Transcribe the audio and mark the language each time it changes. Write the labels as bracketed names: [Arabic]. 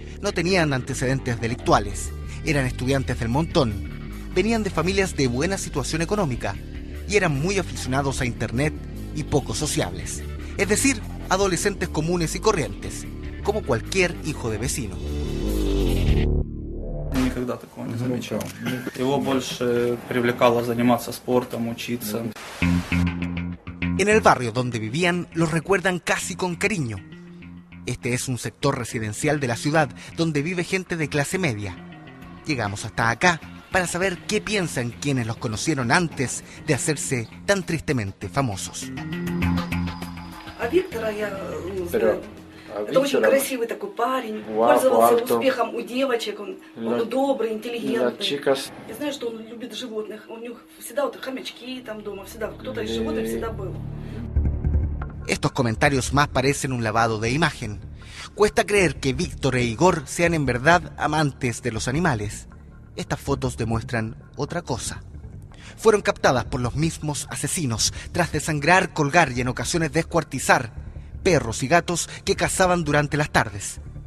[Spanish] No tenían antecedentes delictuales, eran estudiantes del montón, venían de familias de buena situación económica y eran muy aficionados a internet y poco sociables. Es decir, adolescentes comunes y corrientes, como cualquier hijo de vecino. [Russian] Никогда такого не замечал. Его больше привлекало заниматься спортом, учиться. [Spanish] En el barrio donde vivían los recuerdan casi con cariño. Este es un sector residencial de la ciudad donde vive gente de clase media. Llegamos hasta acá para saber qué piensan quienes los conocieron antes de hacerse tan tristemente famosos. [Russian] A Víctora я знаю. Это очень красивый такой парень, пользовался успехом у девочек, он добрый, интеллигентный. Я знаю, что он любит животных, у них всегда вот хомячки там дома, всегда кто-то из животных всегда был. [Spanish] Estos comentarios más parecen un lavado de imagen. Cuesta creer que Víctor e Igor sean en verdad amantes de los animales. Estas fotos demuestran otra cosa. Fueron captadas por los mismos asesinos tras desangrar, colgar y en ocasiones descuartizar perros y gatos que cazaban durante las tardes.